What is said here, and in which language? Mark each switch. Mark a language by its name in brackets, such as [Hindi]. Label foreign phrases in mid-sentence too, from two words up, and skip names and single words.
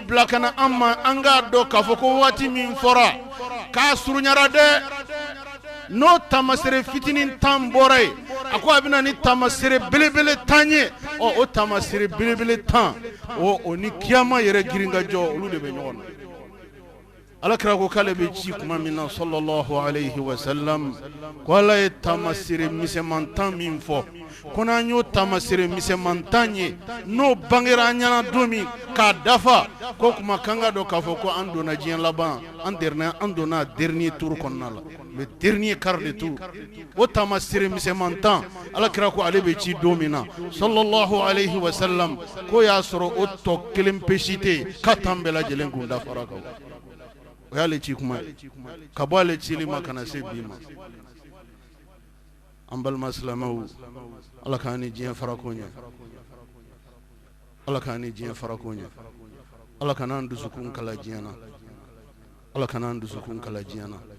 [Bambara] bila ka na an ma an k'a dɔn k'a fɔ ko waati min fɔra k'a surunyara dɛ n'o taamasere fitinin 10 bɔra ye a ko a bɛna ni taamasere belebele 10 ye o taamasere belebele 10 o ni kiyama yɛrɛ girin ka jɔ olu de bɛ ɲɔgɔn na Alakira ko k'ale bɛ ci kuma min na [Arabic] صلى الله عليه وسلم [Bambara] ko Ala ye taamasere misɛman 10 min fɔ ko n'an y'o taamasere misɛman 10 ye n'o bangera an ɲɛna don min k'a dafa ko kuma kan ka dɔn k'a fɔ ko an donna diɲɛ laban an donna [French] dernier tour [Bambara] kɔnɔna la [French] le dernier quart de tour [Bambara] o tamasire misɛmantan alakira ko ale bɛ ci don min na [Arabic] صلى الله عليه وسلم [Bambara] ko y'a sɔrɔ o tɔ kelen pesite k'a tan bɛɛ lajɛlen kun dafara kan o y'ale ci kuma ye ka bɔ ale cili ma kana se bi ma an balima silamɛw ala k'an ni diɲɛ farako ɲɛ ala k'an ni diɲɛ farako ɲɛ ala kan'an dusukun kala diɲɛ na ala kan'an dusukun kala diɲɛ na